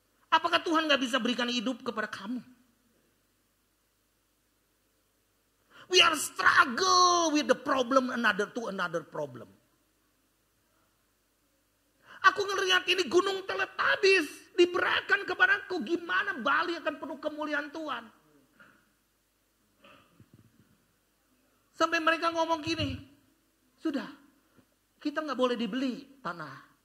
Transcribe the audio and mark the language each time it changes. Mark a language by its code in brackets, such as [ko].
[id] Apakah Tuhan gak bisa berikan hidup kepada kamu? [en] We are struggle with the problem another problem. [id] Aku ngelihat ini gunung Teletabis diberikan kepadaku. Gimana Bali akan penuh kemuliaan Tuhan. Sampai mereka ngomong gini. Sudah, kita gak boleh dibeli tanah.